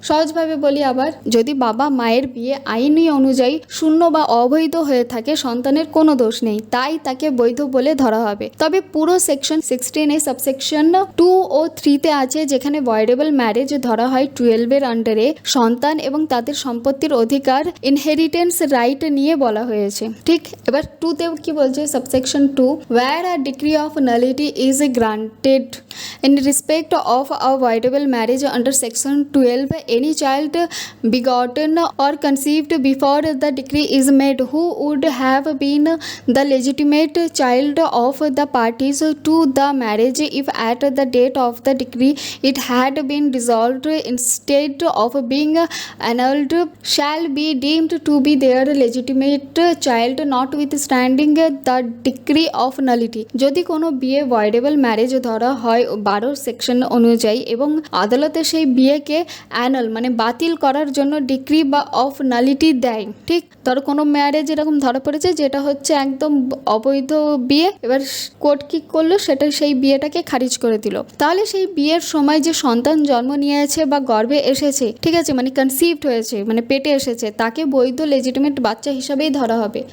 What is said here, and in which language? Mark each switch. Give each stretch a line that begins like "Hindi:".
Bangla: সহজভাবে বলি আবার, যদি বাবা মায়ের বিয়ে আইনি অনুযায়ী শূন্য বা অবৈধ হয়ে থাকে সন্তানের কোনো দোষ নেই, তাই তাকে বৈধ বলে ধরা হবে। তবে পুরো সেকশন 16 সাবসেকশন 2 ও 3 আছে যেখানে ভয়েডেবল ম্যারেজ ধরা হয় 12 আন্ডারে সন্তান এবং তাদের সম্পত্তির অধিকার ইনহেরিটেন্স রাইট নিয়ে বলা হয়েছে, ঠিক। এবার 2 কি বলছে,
English: Subsection 2, where a decree of nullity is granted in respect of a voidable marriage under section 12, any child begotten or conceived before the decree is made who would have been the legitimate child of the parties to the marriage if at the date of the decree it had been dissolved instead of being annulled shall be deemed to be their legitimate child notwithstanding the decree of nullity।
Bangla: যদি কোনো বিয়ে ভয়েডেবল marriage ধরা হয় 12 section অনুযায়ী এবং আদালতে সেই বিয়েকে anal মানে বাতিল করার জন্য ডিক্রি বা অফ নালিটি দেয়, ঠিক, ধরো কোনো ম্যারেজ এরকম ধরা পড়েছে যেটা হচ্ছে একদম অবৈধ বিয়ে, এবার কোর্ট কি করলো, সেটা সেই বিয়েটাকে খারিজ করে দিল, তাহলে সেই বিয়ের সময় যে সন্তান জন্ম নিয়েছে বা গর্ভে এসেছে, ঠিক আছে, মানে কনসিভড হয়েছে মানে পেটে এসেছে, তাকে বৈধ লেজিটিমেট বাচ্চা হিসাবেই ধরা হবে।